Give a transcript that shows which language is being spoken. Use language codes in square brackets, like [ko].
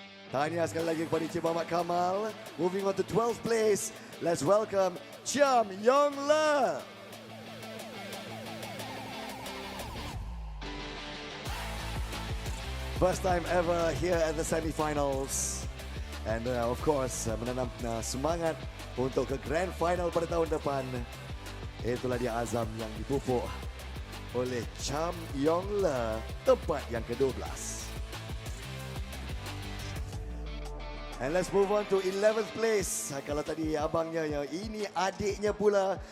[ms] Tahniah sekali lagi kepada Encik Muhammad Kamal. [en] Moving on to 12th place, let's welcome Chiam Yong Le. First time ever here at the semi-finals. And of course, [ms] menanam semangat untuk ke grand final pada tahun depan. Itulah dia azam yang dipupuk oleh Chiam Yong Le, tempat yang ke-12. [en] And let's move on to 11th place. [ms] Kalau tadi abangnya, ini adiknya pula.